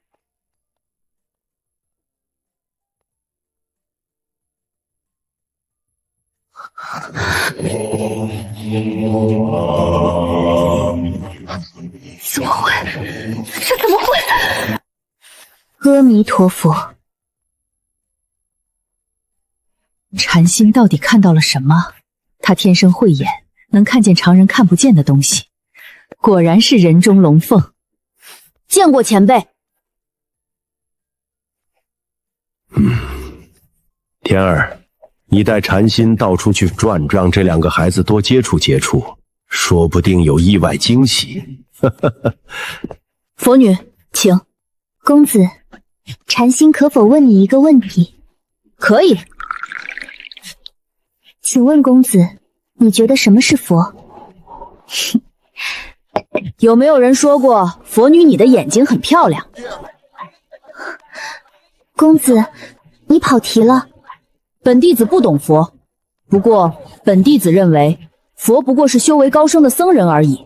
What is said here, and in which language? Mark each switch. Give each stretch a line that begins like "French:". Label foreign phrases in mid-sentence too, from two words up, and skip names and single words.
Chinese: 怎么会？这怎么会？阿彌陀佛，禪心到底看到了什麼？他天生慧眼，能看見常人看不見的東西，果然是人中龍鳳。見過前輩。天兒，你帶禪心到處去轉，讓這兩個孩子多接觸接觸，說不定有意外驚喜。佛女，請。公子，禪心可否問你一個問題？可以。請問公子，你覺得什麼是佛？有沒有人說過佛女你的眼睛很漂亮？公子，你跑題了。本弟子不懂佛，不過本弟子認為佛不過是修為高深的僧人而已。